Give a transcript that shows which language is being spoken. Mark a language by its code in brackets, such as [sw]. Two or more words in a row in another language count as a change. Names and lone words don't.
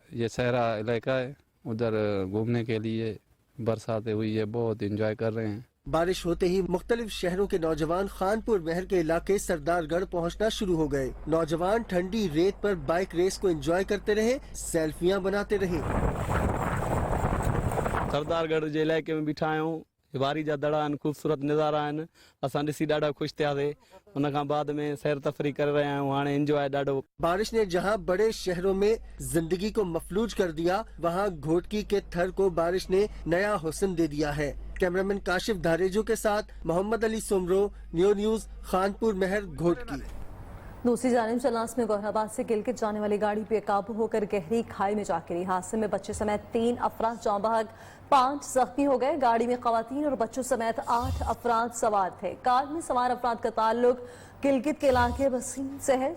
[ur] یہ صحرا علاقہ ہے، ادھر گھومنے کے لیے برساتیں ہوئی ہے، بہت انجوائے کر رہے ہیں. بارش ہوتے ہی مختلف شہروں کے نوجوان خانپور مہر کے علاقے سردارگڑھ پہنچنا شروع ہو گئے. نوجوان ٹھنڈی ریت پر [en] bike race [ur] کو انجوائے کرتے رہے، سیلفیاں بناتے رہے. [sd] सरदारगढ़ जे इलाके में बिठा आहियूं, बारी जा दड़ा आहिनि, ख़ूबसूरत नज़ारा आहिनि, असां ॾिसी ॾाढा ख़ुशि थियासीं। उन खां बाद में सैर तफरी करे रहिया आहियूं, हाणे एंजॉय ॾाढो। [ur] بارش نے جہاں بڑے شہروں میں زندگی کو مفلوج کر دیا، وہاں گھوٹکی کے تھر کو بارش نے نیا حسن دے دیا ہے. کیمرامین کاشف دھاریجو کے ساتھ محمد علی سومرو، نیو نیوز، خانپور مہر، گھوٹکی. دوسری جانب چلاس میں گوہرآباد سے گلگت جانے والی گاڑی بے قابو ہو کر گہری کھائی میں جا گری. حادثے میں بچے سمیت 3 افراد جاں بحق، 5 زخمی ہو گئے. گاڑی میں خواتین اور بچوں سمیت 8 افراد سوار تھے. کار میں سوار افراد کا تعلق گلگت کے علاقے وسیم سے ہے.